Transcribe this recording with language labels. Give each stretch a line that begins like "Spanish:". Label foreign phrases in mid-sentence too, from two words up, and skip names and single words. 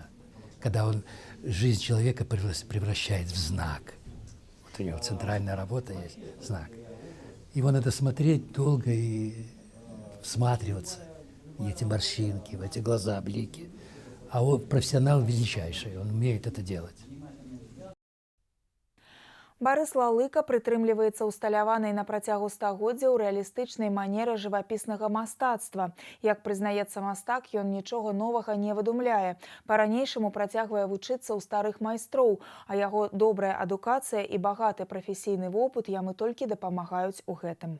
Russian: Когда он жизнь человека превращает в знак. Вот у него центральная работа есть, знак. Его надо смотреть долго и всматриваться в эти морщинки, в эти глаза, блики. А он профессионал величайший, он умеет это делать.
Belarusian: Барыс Лалыка прытрымліваецца ўсталяванай на працягу стагоддзяў рэалістычнай манеры жывапіснага мастацтва. Як прызнаецца мастак, ён нічога новага не выдумляе. Па-ранейшаму працягвае вучыцца ў старых майстроў, а яго добрая адукацыя і багаты прафесійны вопыт яму толькі дапамагаюць у гэтым.